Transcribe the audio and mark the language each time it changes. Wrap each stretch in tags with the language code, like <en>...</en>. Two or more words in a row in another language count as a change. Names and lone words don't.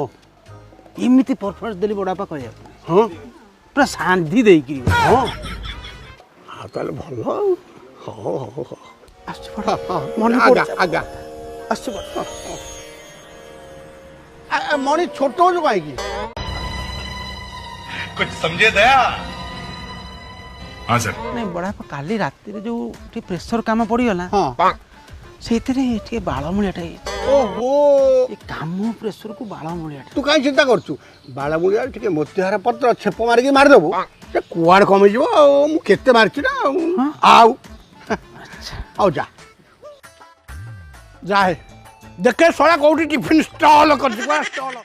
<or>ଏମିତି ପରଫର୍ମାନ୍ସ ଦେଲି ବଡ଼ବାପା କହିବାକୁ ହଁ ପୁରା ଶାନ୍ତି ଦେଇକିରି। ହଁ ଆଉ ତାହେଲେ ଭଲ ଆଉ ହଉ ହଉ ହଉ ଆସୁଛି ବଡ଼ ମନେ ଆଜ୍ଞା ଆସୁଛି ବଡ଼ ମଣି ଛୋଟ ହଉଛୁ କାହିଁକି?</or> <hi>कुछ समझे दया? हाँ सर।</hi> <or>ନାଇଁ ବଡ଼ବାପା କାଲି ରାତିରେ ଯୋଉ ଟିକେ ପ୍ରେସର କାମ ପଡ଼ିଗଲା ହଁ ସେଇଥିରେ ଟିକେ ବାଳମୂଳିଆଟା ହେଇଛି। ଓହୋ ଏ କାମ ପ୍ରେସରକୁ ବାଳମୂଳିଆଟା ତୁ କାହିଁ ଚିନ୍ତା କରୁଛୁ ବାଳମୂଳିଆ ଟିକେ ମୋତିହାର ପତ୍ର ଛେପ ମାରିକି ମାରିଦେବୁ ସେ କୁଆଡ଼େ କମିଯିବ। ଆଉ ମୁଁ କେତେ ମାରିଛି ନା ଆଉ ଆଉ ଯା ଯାଏ ଦେଖେ ଶଳା କୋଉଠି ଟିଫିନ୍ ଷ୍ଟଲ୍ କରିଛି କୁଆ ଷ୍ଟଲ୍।</or>